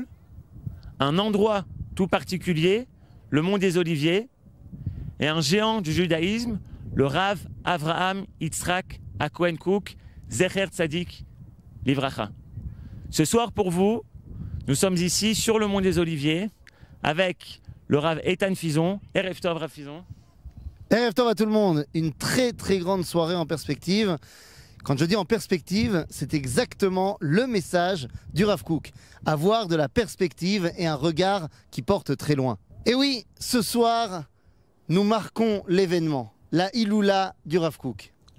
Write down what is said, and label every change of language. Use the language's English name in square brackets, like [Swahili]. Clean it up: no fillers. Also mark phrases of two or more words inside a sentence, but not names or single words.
[French] Un endroit tout particulier, le mont des Oliviers. Et un géant du judaïsme, le Rav Avraham Yitzhak Cohen Kook, [Hebrew] זכר צדיק לברכה. [French] Ce soir pour vous, nous sommes ici sur le mont des Oliviers avec le Rav Eitan Fison. [Hebrew] ערב טוב, Rav Fison. ערב טוב [French] à tout le monde. Une très grande soirée en perspective. Quand je dis en perspective, c'est exactement le message du Rav Kook. Avoir de la perspective et un regard qui porte très loin. Et oui, ce soir, nous marquons l'événement, la Iloula du Rav Kook.